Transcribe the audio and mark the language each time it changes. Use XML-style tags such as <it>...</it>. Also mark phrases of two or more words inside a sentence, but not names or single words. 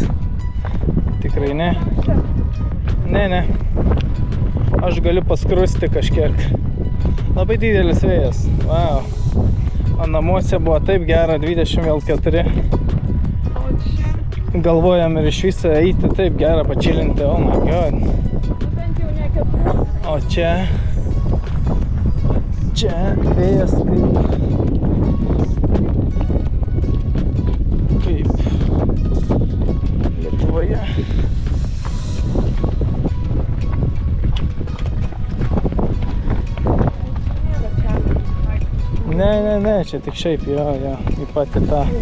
<lt>Tikrai ne. Ne. Aš galiu paskrusti kažkiek. Labai didelis vėjas. Wow. O namuose buvo taip gera, 20,4. Galvojam ir iš viso eiti taip gera, pačilinti.</lt> <en>Oh my god.</en> <lt>O čia vėjas kaip Lietuvoje. Ne, čia tik šiaip, jo, į patį tą.</lt>